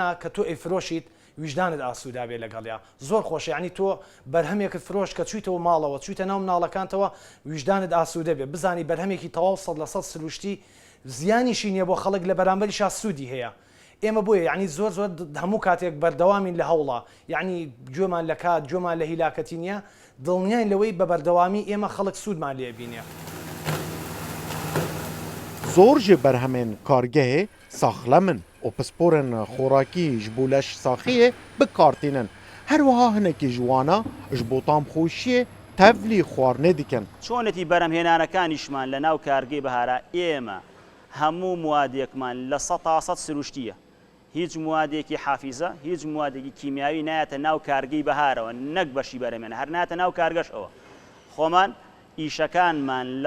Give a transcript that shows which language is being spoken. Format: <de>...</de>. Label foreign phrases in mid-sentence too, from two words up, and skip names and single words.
<ckb>کە تۆ ئەیفرۆشیت ویژدانت ئاسوودا بێ لەگەڵیا زۆر خۆشە یعنی تۆ بەرهەمێکت فرۆش کە چویتەوە ماڵەوە چویتە ناو مناڵەکانتەوە ویژدانت ئاسوودە بێ بزانی بەرهەمێکی تەواو 100% سروشتی زیانیشی نییە بۆ خەڵک لە بەرامبەریش سوودی هەیە ئێمە بۆیە یعنی زۆر هەموو کاتێک بەردەوامین لە هەوڵە یعنی گوێمان لە کات گوێمان لە هیلاکەتی نییە دڵنیاین لەوەی بە بەردەوامی ئێمە خەڵک سوودمان لێ بینێ</ckb> <ku>زۆر ji berhemên kargehê saxlemin û pisporên xorakî ji bo leş saxiyê bikartînin her wiha hinekî ji wana ji bo tamxweşiyê tevlî xwarinê dikin</ku> <ckb>چۆنەتی بەرهەمهێنانەکانیشمان لە ناو کارگەی بەهارە ئێمە هەموو موادێکمان لە 100% سروشتیە هیچ موادێکی حافیزە هیچ موادێکی کیمیاوی نایەتە ناو کارگەی بەهارەوە نەک بەشی بەرهەمێنە هەر ناتە ناو کارگەشەوە خۆمان ئیشەکانمان لە</ckb>